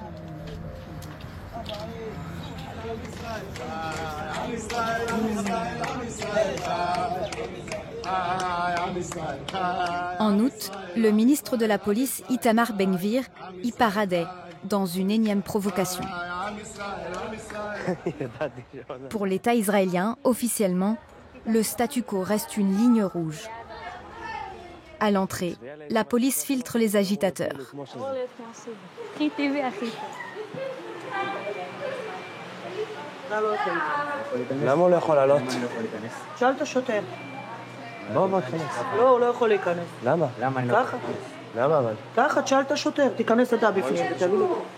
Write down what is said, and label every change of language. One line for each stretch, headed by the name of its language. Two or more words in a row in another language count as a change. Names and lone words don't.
French: En août, le ministre de la Police, Itamar Ben-Gvir, y paradait dans une énième provocation. Pour l'État israélien, officiellement, le statu quo reste une ligne rouge. À l'entrée, la police filtre les agitateurs.
Hebrew: למה הוא לא יכול לעלות? שאל את השוטר. בוא תכנס. לא, הוא לא יכול להיכנס. למה? ככה. למה אבל? ככה, תשאל את השוטר, תיכנס אתה בפנים, תביא לו.